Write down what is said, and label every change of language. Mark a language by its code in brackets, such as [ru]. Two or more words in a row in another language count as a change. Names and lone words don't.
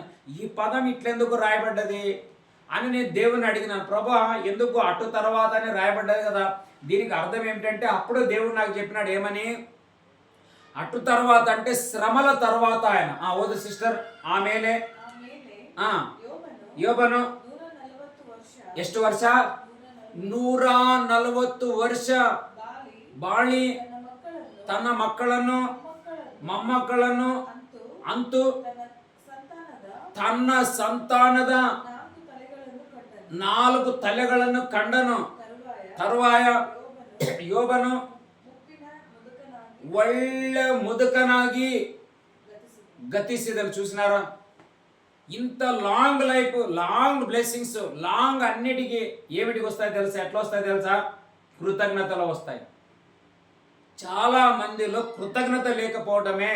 [te] ఈ పదం ఇట్లెందుకు రాయబడ్డది అని నేను దేవుని అడిగినాను. ప్రభా ఎందుకు అటు తర్వాత అని రాయబడ్డది కదా, దీనికి అర్థం ఏమిటంటే అప్పుడు దేవుడు నాకు చెప్పినాడు ఏమని, అటు తర్వాత అంటే శ్రమల తర్వాత ఆయన. [kn] ಓದು ಸಿಸ್ಟರ್ ಆಮೆಲೆ ಯೋಬನು ಎಷ್ಟು ವರ್ಷ? 140 ವರ್ಷ ಬಾಳಿ ತನ್ನ ಮಕ್ಕಳನ್ನು ಮೊಮ್ಮಕ್ಕಳನ್ನು ಅಂತು ತನ್ನ ಸಂತಾನದ 4 ತಲೆಗಳನ್ನು ಕಂಡನು. ತರುವಾಯ ಯೋಬನು ಒಳ್ಳೆ ಮುದುಕನಾಗಿ ಗತಿಸಿದನು. చూసినారా? [te] ఇంత [en] long life, long blessings, [te] లాంగ్ అన్నిటికీ ఏమిటికి వస్తాయి తెలుసా? ఎట్లా వస్తాయి తెలుసా? కృతజ్ఞతలు వస్తాయి. చాలా మందిలో కృతజ్ఞత లేకపోవడమే.